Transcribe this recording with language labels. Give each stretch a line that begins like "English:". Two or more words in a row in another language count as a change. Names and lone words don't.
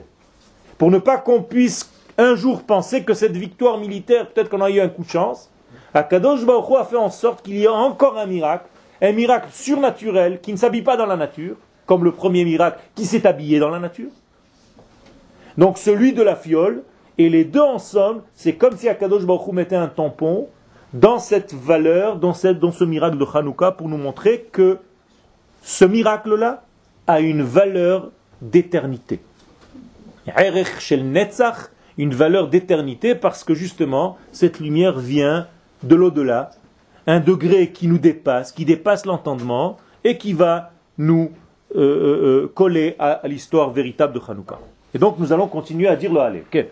French: Pour ne pas qu'on puisse un jour penser que cette victoire militaire, peut-être qu'on a eu un coup de chance,
Hebrew: הקדוש ברוך הוא
French: a fait en sorte qu'il y ait encore un miracle surnaturel qui ne s'habille pas dans la nature, comme le premier miracle qui s'est habillé dans la nature. Donc celui de la fiole, et les deux ensemble, c'est comme si
Hebrew: הקדוש ברוך הוא
French: mettait un tampon dans cette valeur, dans ce miracle de Hanouka, pour nous montrer que ce miracle-là a une valeur d'éternité.
Hebrew: ערך של נצח,
French: une valeur d'éternité, parce que justement, cette lumière vient de l'au-delà, un degré qui nous dépasse, qui dépasse l'entendement, et qui va nous coller à l'histoire véritable de Hanouka. Et donc nous allons continuer à dire le Hallel. Okay.